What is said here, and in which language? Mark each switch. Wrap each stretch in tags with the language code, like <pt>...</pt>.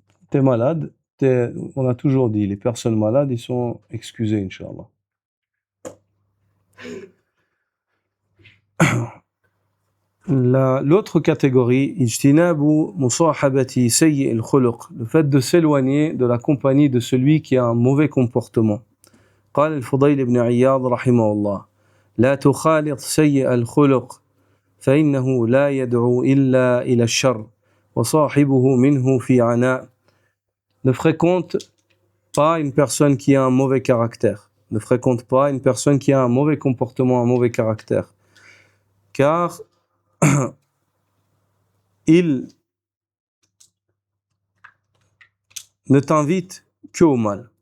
<fr>T'es malade, on a toujours dit, les personnes malades, ils sont excusés, Inch'Allah. L'autre catégorie,</fr> <ar>ijtinabu musahabati sayyi al-khuluq,</ar> <fr>le fait de s'éloigner de la compagnie de celui qui a un mauvais comportement.</fr> <ar>قال الفضيل بن عياض رحمه الله لا تخالط سيء الخلق فإنه لا يدعو إلا إلى الشر وصاحبه منه في عناء.</ar> <fr>Ne fréquente pas une personne qui a un mauvais caractère. Ne fréquente pas une personne qui a un mauvais comportement, un mauvais caractère. Car il ne t'invite qu'au mal.</fr>